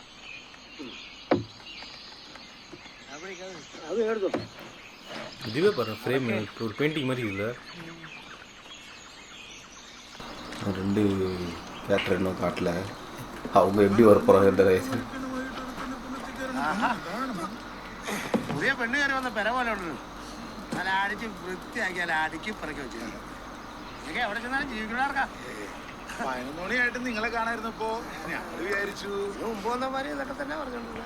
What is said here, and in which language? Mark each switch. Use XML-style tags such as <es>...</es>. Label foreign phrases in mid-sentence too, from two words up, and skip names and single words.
<ta>இதுவே பாரு ஃப்ரேம் ஒரு பெயிண்டிங் மாதிரி இல்லை. 2 கேரக்டர் இன்னும் காட்டல. அவங்க எப்படி வர போகிறாங்க இந்த வயசு?</ta> <ml>പുതിയ പെണ്ണ് കയറി വന്ന പെര പോലെ ഉണ്ട്. നല്ല അടിച്ച് വൃത്തിയാക്കിയാൽ അടുക്കി പിറക്കി വെച്ചിട്ടുണ്ട്. ഇതൊക്കെ എവിടെ ചെന്നാലും ജീവിക്കണവർക്കാ. 11 മണിയായിട്ട് നിങ്ങളെ കാണായിരുന്നപ്പോ ഞാൻ വിചാരിച്ചു മുമ്പ് വന്നമാര് ഇതൊക്കെ തന്നെ പറഞ്ഞോണ്ടിരുന്നത്.</ml>